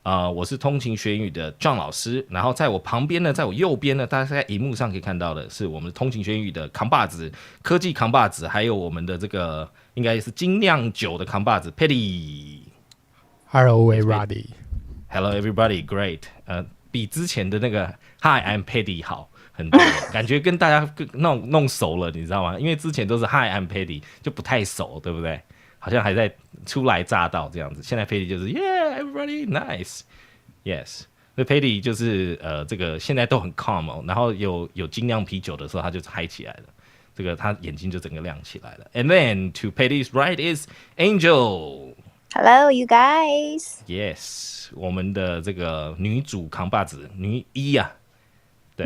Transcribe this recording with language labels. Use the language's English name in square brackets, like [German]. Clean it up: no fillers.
[Chinese] 我是通勤学英语的 John 老师，然后在我旁边呢，在我右边呢，大家在荧幕上可以看到的是我们的通勤学英语的扛把子，科技扛把子，还有我们的这个应该是精酿酒的扛把子 Petty。 [English] Hello everybody. Hello everybody, great. [Chinese] 比之前的那个 [English] Hi I'm Paddy [Chinese] 好很多，感觉跟大家弄熟了，你知道吗？因为之前都是 [English] Hi I'm Paddy [Chinese] 就不太熟，对不对？好像还在初来乍到这样子。现在 Paddy 就是 [English] Yeah everybody nice yes。 [Chinese] 那 Paddy 就是这个现在都很 calm 哦，然后有精酿啤酒的时候他就嗨起来了，这个他眼睛就整个亮起来了。 [English] And then to Paddy's right is Angel。Hello you guys. [Chinese] Yes， 我们的这个女主扛把子女一啊，对，